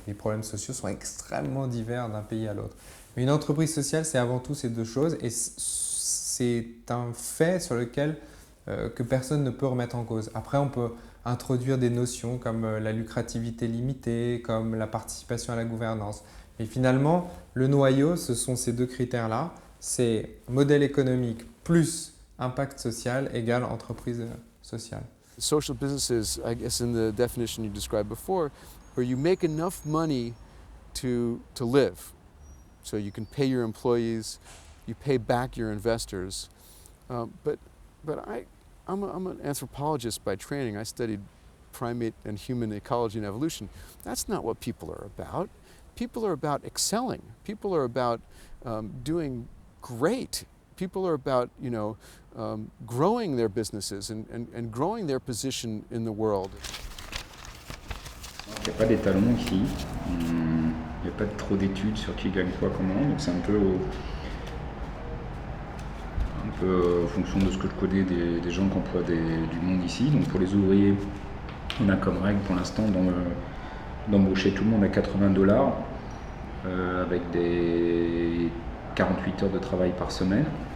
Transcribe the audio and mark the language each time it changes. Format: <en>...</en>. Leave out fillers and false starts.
<fr>Les problèmes sociaux sont extrêmement divers d'un pays à l'autre. Mais une entreprise sociale, c'est avant tout ces deux choses et c'est un fait sur lequel que personne ne peut remettre en cause. Après, on peut introduire des notions comme la lucrativité limitée, comme la participation à la gouvernance. Mais finalement, le noyau, ce sont ces deux critères-là. C'est modèle économique plus impact social égale entreprise sociale.</fr> <en>Social businesses, I guess in the definition you described before, where you make enough money to live. So you can pay your employees, you pay back your investors. But I'm an anthropologist by training. I studied primate and human ecology and evolution. That's not what people are about. People are about excelling. People are about doing great. People are about, growing their businesses and growing their position in the world.</en> <fr>Il n'y a pas d'étalon ici. Il n'y a pas trop d'études sur qui gagne quoi, comment. Donc c'est un peu en fonction de ce que je connais des gens qui emploient du monde ici. Donc pour les ouvriers, on a comme règle pour l'instant d'embaucher tout le monde à $80 avec des 48 heures de travail par semaine.</fr>